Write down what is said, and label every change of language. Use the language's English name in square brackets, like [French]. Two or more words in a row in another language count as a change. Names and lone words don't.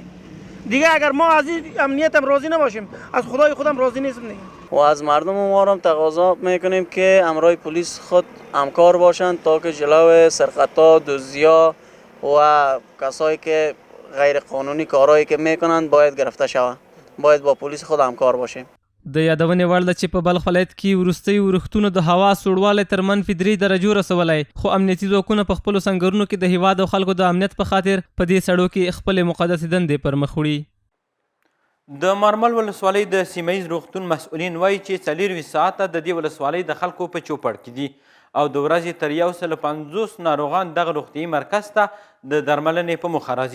[Persian] دیگه اگر ما از این امنیت هم راضی نباشیم از خدای خودم راضی نیستم دیگه. و از مردم ما هم تقاضا میکنیم که همراه پلیس خود همکار باشند تا که جلو سرقت‌ها، دزدی‌ها و کسایی که غیر قانونی کارهایی که میکنند باید گرفته شود. باید با پلیس خود همکار باشیم. [Pashto] د یادونې وړ ده چې په بلخ ولایت کې وروستیو ورښتونو د هوا سوړوالی تر -3 درجو رسولی، خو امنیتي ځواکونه په خپلو سنګرونو کې د هیواد او خلکو د امنیت په خاطر په دې سړو کې خپلې مقدسې دندې پر مخ وړي. د مارمل ولسوالۍ د سیمهیز روغتون مسؤلین وایي چې 24 ساعته د دې ولسوالۍ د خلکو په چوپړ کې دي او د ورځې تر 150 ناروغان دغه روغتیایي مرکز ته د درملنې په موخه راځي.